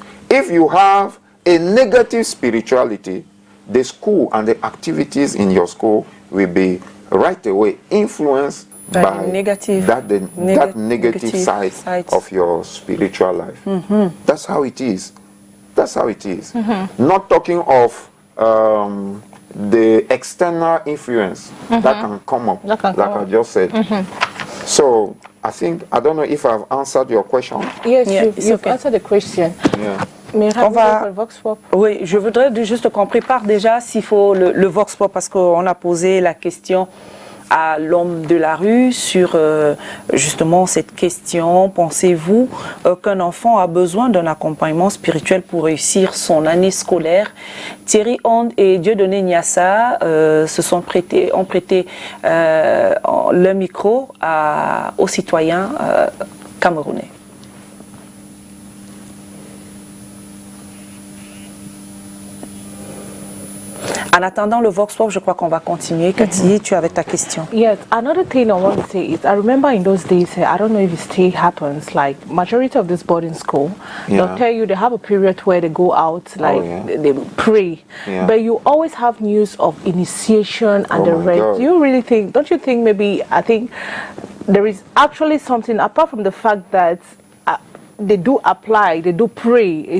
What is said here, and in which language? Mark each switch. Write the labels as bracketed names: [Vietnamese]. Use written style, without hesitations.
[English] If you have a negative spirituality, the school and the activities in your school will be right away influenced by that negative side of your spiritual life. That's how it is. That's how it is. Not talking of the external influence that can come up, like I just said. So I don't know if I've answered your question. Yes, you've answered the question. Yeah. [French] Mais On va... le Vox Pop. Oui, je voudrais juste qu'on prépare déjà s'il faut le Vox Pop, parce qu'on a posé la question à l'homme de la rue sur justement cette question. Pensez-vous qu'un enfant a besoin d'un accompagnement spirituel pour réussir son année scolaire? Thierry Onde et Dieudonné Niassa ont prêté le micro aux citoyens camerounais. En attendant le Vox Pop, je crois qu'on va continuer. Cathy, tu avais ta question. [English] Yes, another thing I want to say is I remember in those days, I don't know if it still happens, like majority of this boarding school, they'll tell you they have a period where they go out, like they pray. But you always have news of initiation and the rest. Do you really think, don't you think maybe, I think there is actually something, apart from the fact that they do apply, they do pray.